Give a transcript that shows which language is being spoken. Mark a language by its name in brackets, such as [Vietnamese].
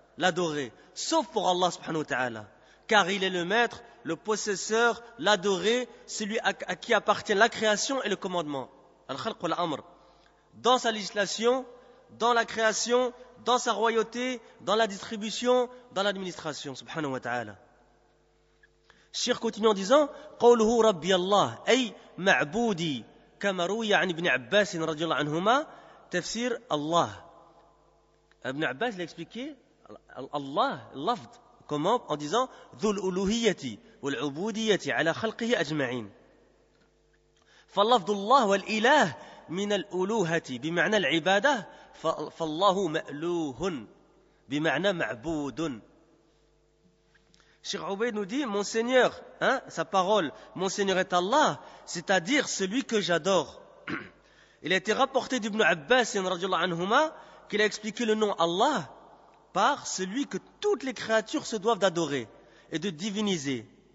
[French] L'adoré, sauf pour Allah subhanahu wa ta'ala, car il est le maître, le possesseur, l'adoré, celui à qui appartient la création et le commandement, al-Khalq wal-Amr, dans sa législation, dans la création, dans sa royauté, dans la distribution, dans l'administration, subhanahu wa ta'ala. Cheikh continue en disant [Arabic] قوله ربي الله أي معبودي كما روي عن ابن عباس رضي الله عنهما تفسير الله. [French] Ibn Abbas l'a expliqué Allah, lafd, comment? En disant [Arabic] ذو الألوهية والعبودية على خلقه أجمعين. فاللفظ الله والإله من الألوهة بمعنى العبادة فالله مألوه بمعنى معبود. [French] Cheikh Obeid nous dit, mon Seigneur, hein, sa parole, mon Seigneur est Allah, c'est-à-dire celui que j'adore. Il a été rapporté d'Ibn Abbas anhuma, qu'il a expliqué le nom Allah par celui que toutes les créatures se doivent d'adorer et de diviniser.